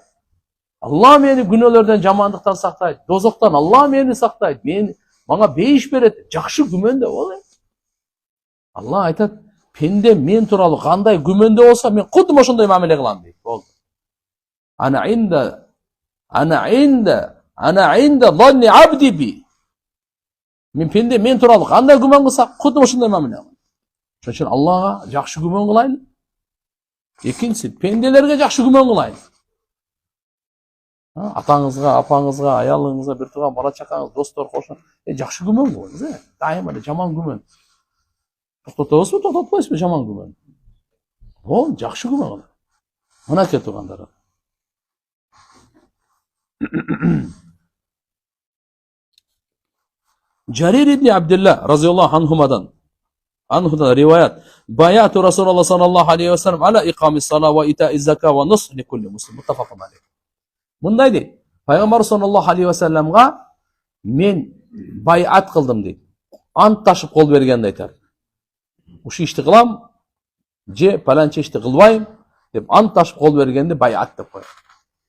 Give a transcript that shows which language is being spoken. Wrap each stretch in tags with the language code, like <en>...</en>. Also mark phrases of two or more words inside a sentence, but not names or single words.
<ky>Алла мени күнөөлөрдөн, жамандыктан сактайт, дозоктон Алла мени сактайт, мага бейиш берет. Жакшы күмөндө болот. Алла айтат, пенде мен тууралуу кандай күмөндө болсо, мен кудум ошондой мамиле кылам дейт. Болду.</ky> <ar>أنا عند ظن عبدي بي.</ar> <ky>Мен пенде мен тууралуу кандай күмөн кылса, кудум ошондой мамиле кылам. Ошон үчүн Аллага жакшы күмөн кылайлы. Экинчиси, пенделерге жакшы күмөн кылайлы. Атаңызга, апаңызга, аялыңызга, бир тууган бала чакаңыз, достор кошун, жакшы күмөн кылыңыз, дайыма эле жаман күмөн. Токтотобузбу, токтотпойсузбу жаман күмөн? Ол жакшы күмөн кылыңыз. Мынакей туугандар. Жарир ибн Абдулла разияллаху анхумадан риваят:</ky> <ar>"بايعت رسول الله صلى الله عليه وسلم على إقام الصلاة وإيتاء الزكاة والنصح لكل مسلم." متفق عليه.</ar> <ky>Мындай дейт. Пайгамбар</ky> <ar>саллаллаху алейхи ва салламга</ar> <ky>мен байат кылдым дейт. Ант ташып кол бергенде айтар. Ушу ишти кылам, же паланча ишти кылбайм деп ант ташып кол бергенде байат деп коет.</ky>